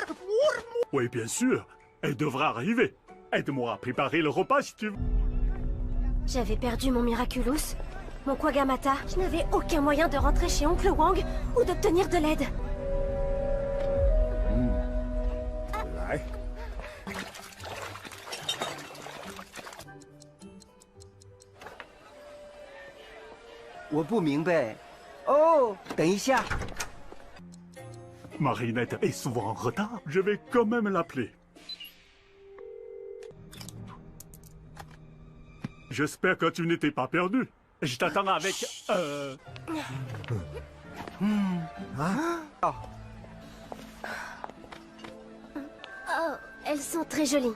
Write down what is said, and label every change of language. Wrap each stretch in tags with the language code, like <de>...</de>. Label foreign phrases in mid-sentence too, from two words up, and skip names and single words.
<fr>Oui, bien sûr. Elle devra arriver. Aide-moi à préparer le repas si tu veux. J'avais perdu mon Miraculous, mon Kwagamata. Je n'avais aucun moyen de rentrer chez Oncle Wang ou d'obtenir de l'aide. Ouais.</fr> <zh>我不明白。哦，等一下。</zh> <fr>Marinette est souvent en retard. Je vais quand même l'appeler. J'espère que tu n'étais pas perdu. Je t'attends avec... Oh, elles sont très jolies.</fr>